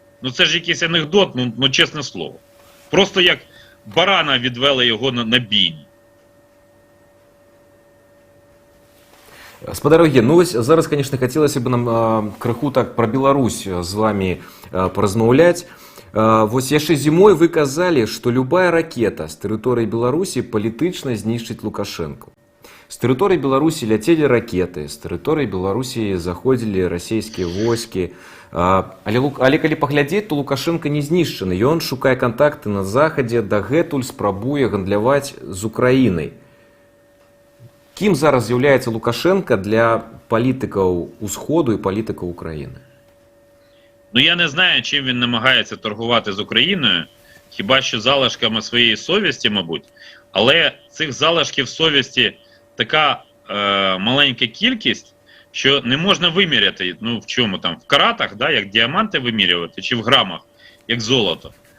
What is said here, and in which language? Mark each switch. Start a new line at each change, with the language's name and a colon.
Ukrainian: Ну це ж якийсь анекдот, ну чесне слово. Просто як барана відвели його на бійні.
Belarusian: Спадар Євген, ну ось зараз, конечно, хотілося б нам крыху так про Беларусь з вами поразмаўляць. Вось яшчэ зімой вы казалі, што любая ракета з тэрыторыі Беларусі палітычна знішчыць Лукашэнку. З тэрыторыі Беларусі ляцелі ракеты, з тэрыторыі Беларусі заходзілі расійскія войскі. Але калі паглядзець, то Лукашенко не знішчаны. Ён шукае кантакты на захадзе, дагэтуль спрабуе гандляваць з Украінай. Кім зараз з'яўляецца Лукашенко для палітикаў Усходу і палітикаў України?
Ukrainian: Ну я не знаю, чим він намагається торгувати з Україною, хіба що залишками своєї совісті, мабуть. Але цих залишків совісті така маленька кількість, що не можна виміряти, ну в чому там, в каратах, да, як діаманти вимірювати, чи в грамах, як золото.